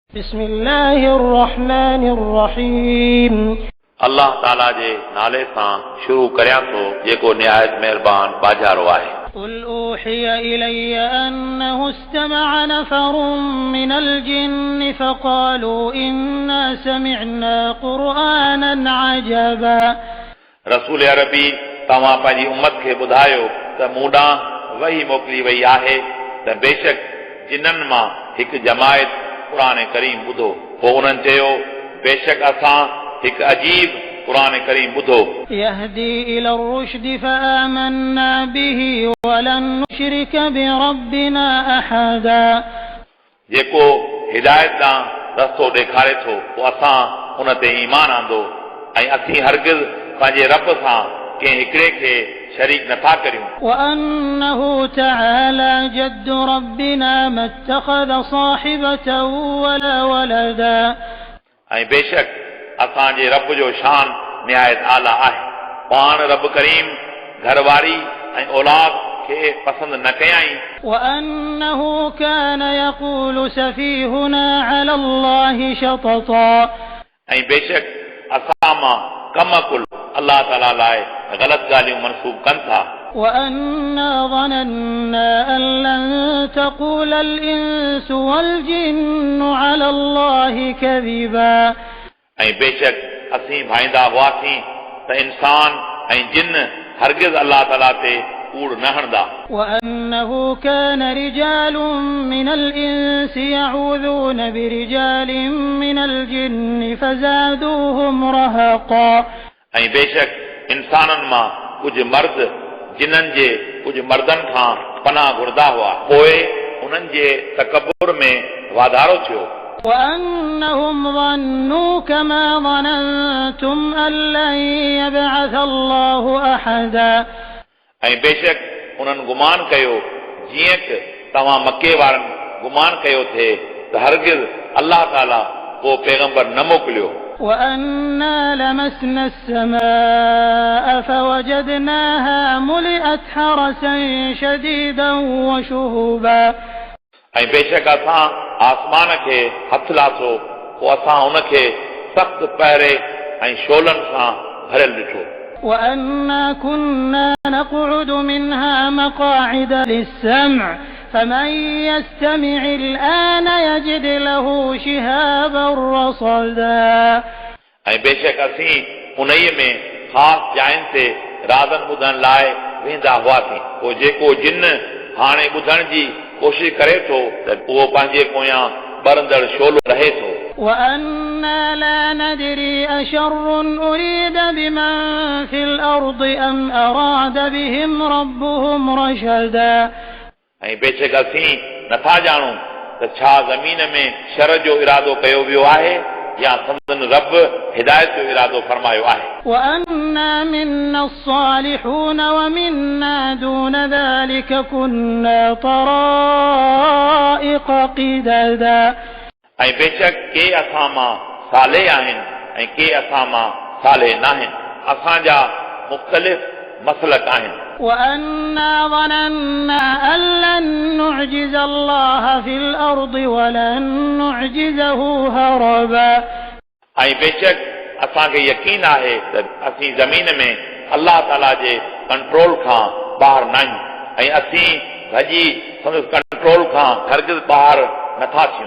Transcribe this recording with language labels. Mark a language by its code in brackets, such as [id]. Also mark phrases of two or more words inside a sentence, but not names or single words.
[ar] بسم الله الرحمن الرحيم [sd] अल्लाह ताला जे नाले सां शुरू करियां थो जेको निहायत महिरबान बाजारो आहे। [ar] قل أوحي إلي أنه استمع نفر من الجن فقالوا إنا سمعنا قرآنا عجبا। [sd] रसूल अरबी तव्हां पंहिंजी उम्मत खे ॿुधायो त मूं ॾांहुं वही मोकिली वई आहे त बेशक जिन्हनि मां हिकु जमायत क़ुरान करीम ॿुधो। पोइ उन्हनि चयो बेशक असां हिकु अजीब क़ुरान करीम ॿुधो। [ar] يهدي إلى الرشد فآمنا به ولن نشرك بربنا أحدا। [sd] जेको हिदायत ॾांहुं रस्तो ॾेखारे थो पोइ असां उन ते ईमान आंदो ऐं असीं हरगिज़ पंहिंजे रब सां कंहिं हिकिड़े खे शरीक नथा करियूं। [ar] وأنه تعالى جد ربنا ما اتخذ صاحبة ولا ولدا। [sd] ऐं बेशक असांजे रब जो शान निहायत आला आहे। पाण रब करीम घरवारी ऐं औलाद खे पसंदि न कयई। [ar] وأنه كان يقول سفيهنا على الله شططا। [sd] ऐं बेशक असां मां कम कुल अल्लाह ताला लाइ ग़लत ॻाल्हियूं मनसूब कनि था। [ar] وأنا ظننا أن لن تقول الإنس والجن على الله كذبا। [sd] ऐं बेशक असीं भाईंदा हुआसीं त इंसान ऐं जिन हरगिज़ अल्लाह ताला ते कूड़ न हणंदा। [ar] وأنه كان رجال من الإنس يعوذون برجال من الجن فزادوهم رهقا। [sd] ऐं बेशक इंसाननि मां कुझु मर्द जिन्हनि जे कुझु मर्दनि खां पनाह घुरदा हुआ पोइ उन्हनि जे तकबुर में वाधारो थियो। [ar] وأنهم ظنوا كما ظننتم أن لن يبعث الله أحدا। [sd] ऐं बेशक उन्हनि गुमान कयो जीअं त तव्हां मके वारनि गुमान कयो थे त हरगिज़ अल्लाह ताला को पैगंबर न मोकिलियो। [ar] وأنا لمسنا السماء فوجدناها ملئت حرسا شديدا وشهبا। [sd] ऐं बेशक असां आसमान खे हथ लाथो पोइ असां उनखे सख़्त पहिरे ऐं शोलनि सां भरियल ॾिठो। [ar] وأنا كنا نقعد منها مقاعد للسمع فمن يستمع الآن يجد له شهابا رصدا। [sd] ऐं बेशक असीं उन्हीअ में ख़ासि जायुनि ते राज़नि ॿुधण लाइ वेंदा हुआसीं। पोइ जेको जिन हाणे ॿुधण जी कोशिश करे थो त उहो पंहिंजे पोयां ॿरंदड़ शोलो रहे थो। [ar] وأنا لا ندري أشر أريد بمن في الأرض أم أراد بهم ربهم رشدا। [sd] ऐं बेशक असीं नथा ॼाणूं त छा ज़मीन में शर जो इरादो कयो वियो आहे या संदन रब हिदायत जो इरादो फरमायो आहे। [ar] وأنا منا الصالحون ومنا دون ذلك كنا طرائق قددا। [sd] ऐं बेशक के असां मां साले आहिनि ऐं के असां मां साले न आहिनि। असांजा मुख़्तलिफ़ मसलक आहिनि। [ar] وأنا ظننا أن لن نعجز الله في الأرض ولن نعجزه هربا। [sd] ऐं बेशक असांखे यकीन आहे त असीं ज़मीन में अल्लाह ताला जे कंट्रोल खां ॿाहिरि न आहियूं ऐं असीं भॼी संदसि कंट्रोल खां हरगिज़ ॿाहिरि नथा थियूं।